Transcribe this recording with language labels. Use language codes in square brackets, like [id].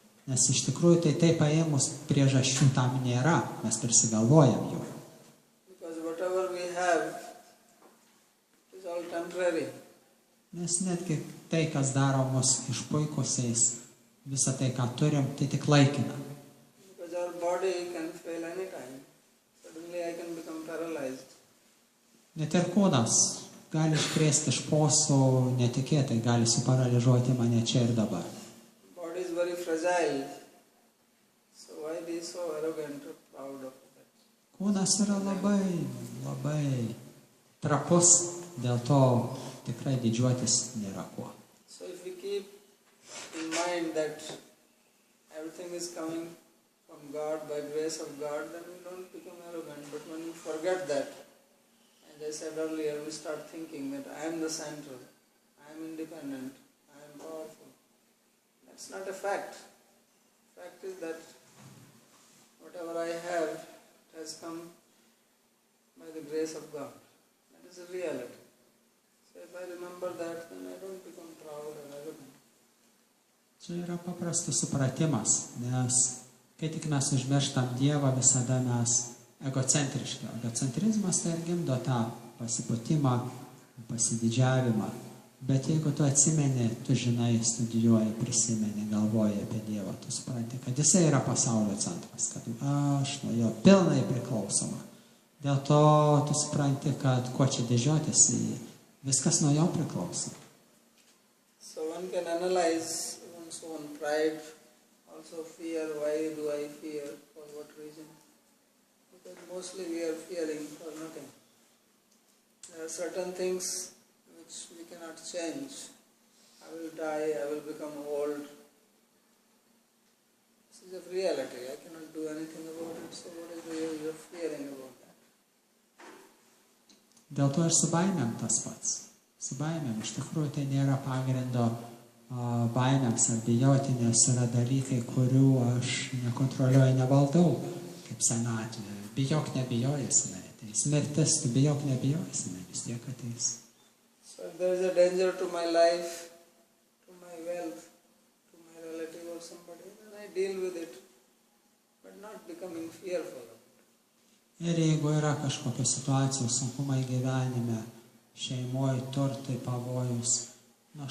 [lt] Nes iš tikrųjų tai paėmus priežasčių tam nėra, mes prisigalvojam jų. [en] Because whatever we have is all temporary. [lt] Nes netgi tai, kas daro mus išpuikusiais, visą tai, ką turim, tai tik laikina. [en] Because our body can fail anytime. Suddenly I can become paralyzed. [lt] Net ir kūnas gali iškrėsti iš posų, netikėtai gali suparaližuoti mane čia ir dabar. [en] Body is very fragile. So why be so arrogant or proud of that? [lt] Kūnas yra labai trapus, dėl to tikrai didžiuotis nėra kuo. [en] So if we keep in mind that everything is coming from God, by grace of God, then we don't become arrogant. But when we forget that, as I said earlier, we start thinking that I am the center, I am independent, I am powerful. That's not a fact. Fact is that whatever I have has come by the grace of God. That is a reality. So if I remember that, then I don't become proud or arrogant. [lt] Čia yra paprastas supratimas, nes kai tik mes užmirštam Dievą, visada mes egocentriški. Egocentrizmas tai ir gimdo tą pasipūtimą, pasididžiavimą. Bet jeigu tu atsimeni, tu žinai, studijuoji, prisimeni, galvoji apie Dievą, tu supranti, kad Jisai yra pasaulio centras, kad aš nuo Jo pilnai priklausoma. Dėl to tu supranti, kad kuo čia didžiuotis, viskas nuo Jo priklauso. [en] So one can analyze one's own pride, also fear, why do I fear, for what reason? Because mostly we are fearing for nothing. There are certain things which we cannot change. I will die, I will become old. This is a reality. I cannot do anything about it. So what is the use of fearing about that? [lt] Dėl to ir su baimėm tas pats. Su baimėm iš tikrųjų tai nėra pagrindo baimėms ar bijoti, nes yra dalykai, kurių aš nekontroliuoju, nevaldau, kaip senatvė. Bijok, nebijojęs, jinai ateis. Mirtis, tu bijok, nebijojęs, jinai vis tiek ateis. [en] So if there is a danger to my life, to my wealth, to my relatives, I deal with it, but not becoming fearful of it. [lt] Ir jeigu yra kažkokios situacijos, sunkumai gyvenime, šeimoje, turtai, pavojus, nors